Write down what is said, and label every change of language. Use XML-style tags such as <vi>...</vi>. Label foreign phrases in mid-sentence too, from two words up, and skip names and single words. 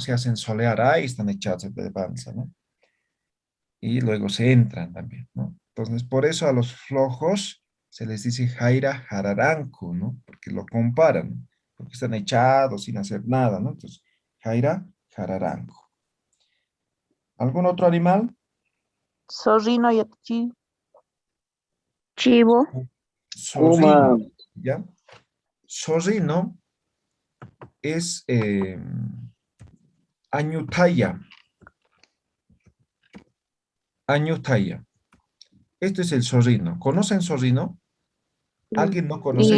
<es>Se hacen solear, ahí están echados de panza, ¿no? Y luego se entran también, ¿no? Entonces, por eso a los flojos se les dice</es> <ay>Jaira Jararanco,</ay> <es>¿no? Porque lo comparan, ¿no? Porque están echados sin hacer nada, ¿no? Entonces,</es> <ay>Jaira Jararanco.</ay> <es>¿Algún otro animal? Zorrino Yatichiri. Chivo. Zorrino, Puma. ¿ya? Zorrino es Añutaya. Añutaya. Este es el zorrino. ¿Conocen zorrino? ¿Alguien no conoce?</es>